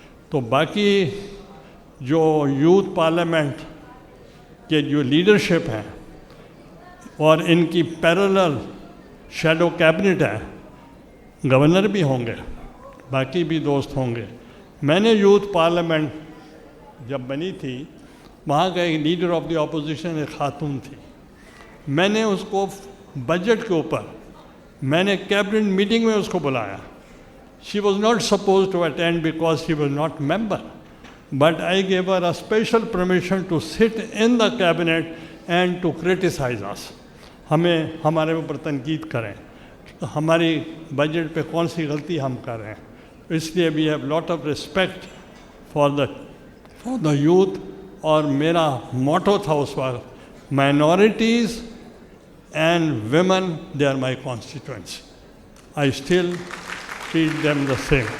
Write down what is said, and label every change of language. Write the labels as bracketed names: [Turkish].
[Urdu] تو باقی جو یوتھ پارلیمنٹ کے جو لیڈرشپ ہیں, اور ان کی پیرلل شیڈو کیبنٹ ہے, گورنر بھی ہوں گے, باقی بھی دوست ہوں گے, میں نے یوتھ پارلیمنٹ جب بنی تھی، وہاں کا ایک لیڈر آف دی اپوزیشن ایک خاتون تھی. میں نے اس کو بجٹ کے اوپر میں نے کیبنٹ میٹنگ میں اس کو بلایا. [English] She was not supposed to attend because she was not member. But I gave her a special permission to sit in the cabinet and to criticize us. [Urdu] ہمیں ہمارے اوپر تنقید کریں، ہماری بجٹ پہ کون سی غلطی ہم کر رہے ہیں. اس لیے [English] we have lot of respect for the youth. [Urdu] اور میرا موٹو تھا اس وقت [English] minorities and women, they are my constituents. I still treat them the same.